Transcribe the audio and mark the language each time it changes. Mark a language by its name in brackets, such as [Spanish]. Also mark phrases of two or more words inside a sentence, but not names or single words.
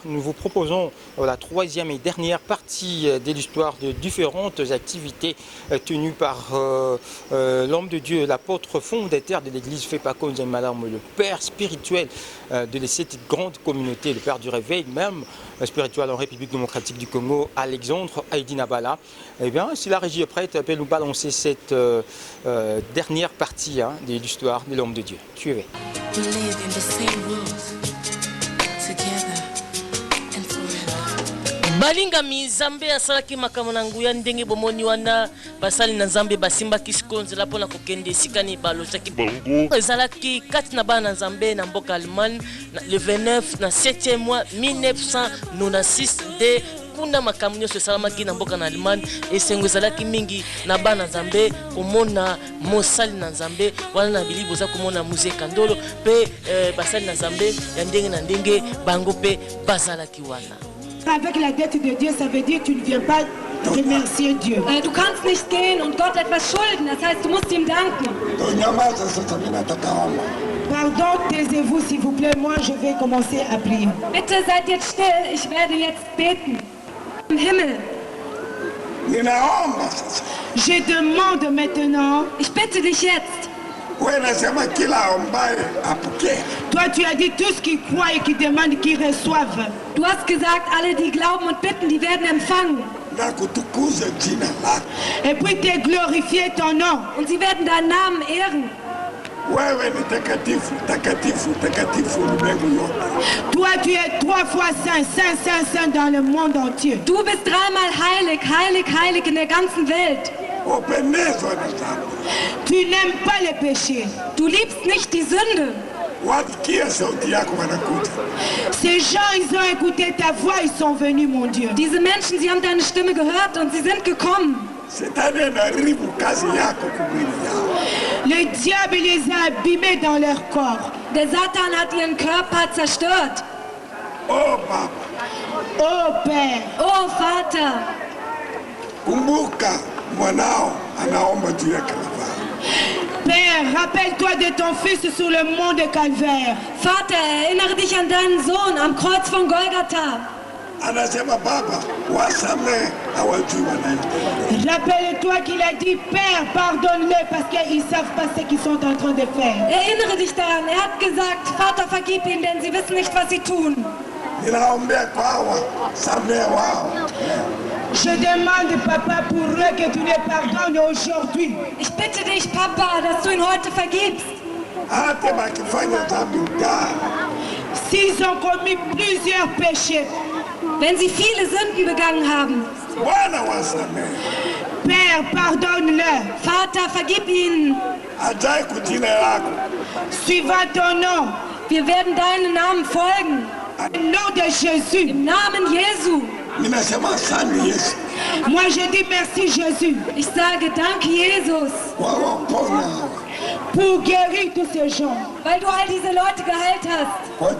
[French] Nous vous proposons la troisième et dernière partie de l'histoire de différentes activités tenues par l'homme de Dieu, l'apôtre fondateur de l'église FEPACO Nzambi Malamu, le père spirituel de cette grande communauté, le père du réveil même spirituel en République démocratique du Congo, Alexandre Aidinabala. Eh bien, si la régie est prête, elle peut nous balancer cette dernière partie de l'histoire de l'homme de Dieu. Suivez. [English] We live in the same world, together and forever. [Lingala] Balinga mi Zambe asalaki makambo na nguya ndenge bomoni wana basali na Zambe basimba kisikonzela pona kokende sikani balotaki bongo ezalaki kati na bana Zambe na mboka Allemagne le 29 na 7e mois 1996 de kuna makambo nyonso esalamaki na mboka na Allemagne esengo ezalaki mingi na bana Zambe komona mosali na Zambe wana na bilibo za komona muzeka ndolo pe basali na Zambe ya ndenge na ndenge bango pe bazalaki wana. [French] Avec la dette de Dieu, ça veut dire que tu ne viens pas remercier Dieu. [German] Du kannst nicht gehen und Gott etwas schulden, das heißt, du musst ihm danken. [French] Pardon, taisez-vous s'il vous plaît, moi je vais commencer à prier. [German] Bitte seid jetzt still, ich werde jetzt beten. Im Himmel. [French] Je demande maintenant. [German] Ich bitte dich jetzt. [French] Toi, tu as dit tous qui croient et qui demandent, qui reçoivent. [German] Du hast gesagt, alle, die glauben und bitten, die werden empfangen. [French] Et puis tu glorifier ton nom. [German] Und sie werden deinen Namen ehren. [French] Toi, tu es 3 fois saint, saint, saint, saint dans le monde entier. [German] Du bist 3-mal heilig, heilig, heilig in der ganzen Welt. [French] Tu n'aimes pas les péchés. [German] Du liebst nicht die Sünde. [French] Ces gens, ils ont écouté ta voix, ils sont venus, mon Dieu. [German] Diese Menschen, sie haben deine Stimme gehört und sie sind gekommen. [French] Le diable les a abîmés dans leur corps. [German] Der Satan hat ihren Körper zerstört. [French] Oh Père. [German] Oh Vater. [French] Père, rappelle-toi de ton fils sur le mont de Calvaire. [German] Vater, erinnere dich an deinen Sohn am Kreuz von Golgatha. [French] Rappelle-toi qu'il a dit, Père, pardonne-le parce qu'ils ne savent pas ce qu'ils sont en train de faire. [German] Erinnere dich daran, er hat gesagt, Vater, vergib ihnen, denn sie wissen nicht, was sie tun. [French] Je demande, Papa, pour eux que tu les pardonnes aujourd'hui. [German] Ich bitte dich, Papa, dass du ihn heute vergibst. [French] S'ils ont commis plusieurs péchés, [German] wenn sie viele Sünden begangen haben, [French] Père, pardonne-le. [German] Vater, vergib ihnen. [French] Suivant ton nom, [German] wir werden deinen Namen folgen. [French] Im nom de Jésus. [German] Im Namen Jesu. [French] Moi je dis merci Jésus. [German] Ich sage danke Jesus. [French] Pour guérir tous ces gens. [German] Weil du all diese Leute geheilt hast.